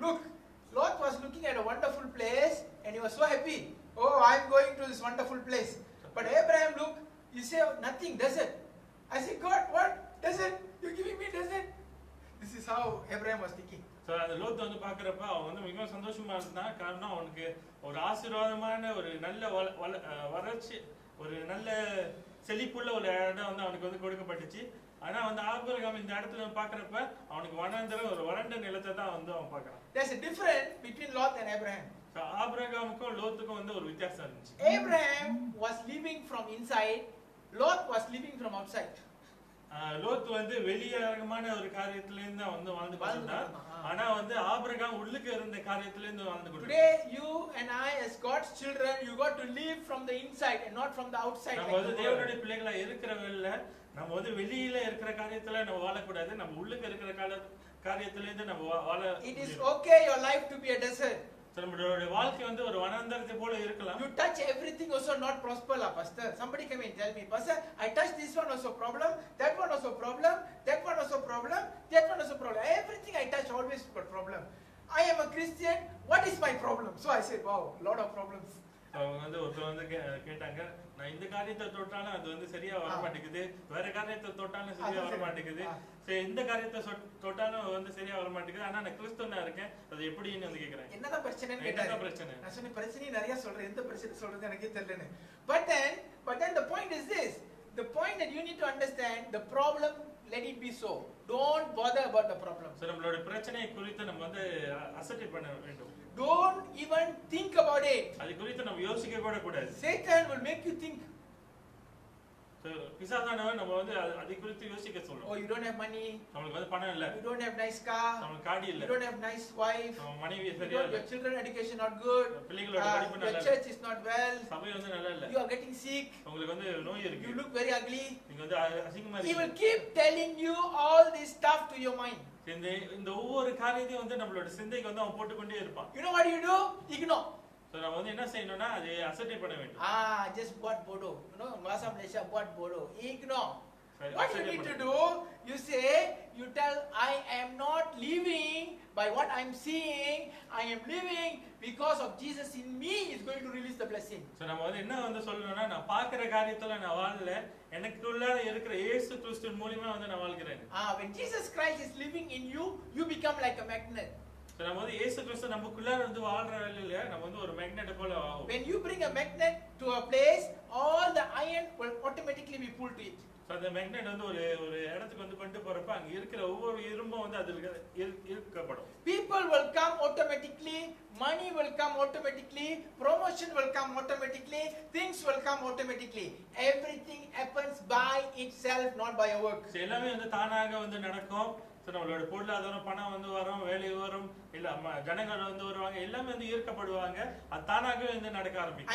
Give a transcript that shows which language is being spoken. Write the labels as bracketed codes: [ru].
[en] Look, Lot was looking at a wonderful place and he was so happy. Oh, I am going to this wonderful place. But Abraham, look, You say, oh, nothing, desert. I say, God, what? Desert? You're giving me desert? This is how Abraham was thinking. [ta] So அந்த லோத்து வந்து பார்க்குறப்ப அவன் வந்து மிகவும் சந்தோஷமா இருந்தான். காரணம் அவனுக்கு ஒரு ஆசீர்வாதமான ஒரு நல்ல வறட்சி, ஒரு நல்ல செழிப்புள்ள ஒரு இடம் வந்து அவனுக்கு வந்து கொடுக்கப்பட்டுச்சு. ஆனா வந்து ஆபிரகாம் இந்த இடத்துல பார்க்குறப்ப அவனுக்கு வனாந்தரம், ஒரு வறண்ட நிலத்தை தான் வந்து அவன் பார்க்கறான். [en] There's a difference between Lot and Abraham. [ta] ஆபிரகாமுக்கும் லோத்துக்கும் வந்து ஒரு வித்தியாசம் இருந்துச்சு. [en] Abraham was living from inside, Lot was living from outside. [ta] Lot வந்து வெளியரங்கமான ஒரு காரியத்துல இருந்து வந்து வாழ்ந்து கொண்டிருந்தார். ஆனா வந்து ஆபிரகாம் உள்ளுக்கு இருந்த காரியத்துல இருந்து வாழ்ந்து கொண்டிருந்தார். [en] Today you and I as God's children, you got to live from the inside and not from the outside. [ta] நம்ம வந்து தேவனுடைய பிள்ளைகளா இருக்கிறவல்ல, நம்ம வந்து வெளியில இருக்கிற காரியத்துல நம்ம வாழக்கூடாது. நம்ம உள்ளுக்கு இருக்கிற காரியத்துல இருந்து நம்ம வாழ. [en] It is okay your life to be a desert. [ta] நம்மளுடைய வாழ்க்கை வந்து ஒரு வனாந்தரத்தை போல இருக்கலாம். [en] You touch everything also not prosper, pastor. Somebody come and tell me, pastor, I touched this one also problem, that one also problem, that one also problem, that one also problem. Everything I touch always got problem. I am a Christian. What is my problem? So I said, wow, lot of problems. [ta] அவங்க வந்து ஒருத்தர் வந்து கேட்டாங்க, நான் இந்த காரியத்தை தொட்டாலும் அது வந்து சரியா வர மாட்டேங்குது, வேற காரியத்தை தொட்டாலும் சரியா வர மாட்டேங்குது, சரி இந்த காரியத்தை தொட்டாலும் வந்து சரியா வர மாட்டேங்குது, ஆனா நான் கிறிஸ்தவனா இருக்கேன், அது எப்படின்னு வந்து கேக்குறேன். என்னதான் பிரச்சனைன்னு கேட்டாங்க. என்ன பிரச்சனை? நான் சொன்ன பிரச்சனை நிறைய சொல்றேன், எந்த பிரச்சனை சொல்றது எனக்கே தெரியலன்னு. [en] But then the point is this. The point that you need to understand, the problem, let it be so. Don't bother about the problem. [ta] So நம்மளோட பிரச்சனை குறித்து நம்ம வந்து அசட்டை பண்ண வேண்டும். [en] Don't even think about it. [ta] அது குறித்து நம்ம யோசிக்க கூட கூடாது. [en] Satan will make you think. [ta] பிசாசானவன் நம்ம வந்து அதை குறித்து யோசிக்க சொல்றோம். [en] Oh, you don't have money. [ta] நமக்கு வந்து பணம் இல்ல. [en] You don't have nice car. [ta] நமக்கு காடி இல்ல. [en] You don't have nice wife. [ta] நம்ம மனைவி சரியா இல்ல. [en] Your children education not good. [ta] பிள்ளைகளோட படிப்பு நல்லா இல்ல. [en] Your church is not well. [ta] சபை வந்து நல்லா இல்ல. [en] You are getting sick. [ta] உங்களுக்கு வந்து நோய் இருக்கு. [en] You look very ugly. [ta] நீங்க வந்து அசிங்கமா [en] He [ta] இருக்கீங்க. [en] will keep telling you all this stuff to your mind. [ta] இந்த ஒவ்வொரு காரியத்தையும் வந்து நம்மளோட சிந்தைக்கு வந்து அவன் போட்டுக்கொண்டே இருப்பான். [en] You know what you do? Ignore. [ta] So நம்ம வந்து என்ன செய்யணும்னா அதை அசட்டை பண்ண வேண்டும். [en] Just [ms] buat bodoh. [en] You know, [ms] bahasa Malaysia buat bodoh. [en] Ignore. What you need to do, you say, you tell, I am not living by what I am seeing. I am living because of Jesus in me is going to release the blessing. [ta] So நம்ம வந்து என்ன வந்து சொல்லணும்னா, நான் பார்க்கிற காரியத்துல நான் வாழல, எனக்குள்ள இருக்கிற இயேசு கிறிஸ்துவின் மூலமா வந்து நான் வாழ்கிறேன். [en] When Jesus Christ is living in you, you become like a magnet. [ta] So நம்ம வந்து இயேசு கிறிஸ்து நமக்குள்ள வந்து வாழ்ற வேளையில நம்ம வந்து ஒரு மேக்னெட் போல ஆகும். [en] When you bring a magnet to a place, all the iron will automatically be pulled to it. [ta] So அந்த மேக்னெட் வந்து ஒரு இடத்துக்கு வந்து கொண்டு போறப்ப அங்க இருக்கிற ஒவ்வொரு இரும்பும் வந்து அதுல இழுக்கப்படும். [en] People will come automatically, money will come automatically, promotion will come automatically, things will come automatically. Everything happens by itself, not by your work. [ta] So எல்லாமே வந்து தானாக வந்து நடக்கும். சோ நம்மளோட பொருளாதாரம், பணம் வந்து வரும், வேலை வரும், இல்ல ஜனங்கள் வந்து வருவாங்க, எல்லாமே வந்து ஈர்க்கப்படுவாங்க, அது தானாகவே வந்து நடக்க ஆரம்பிக்கும்.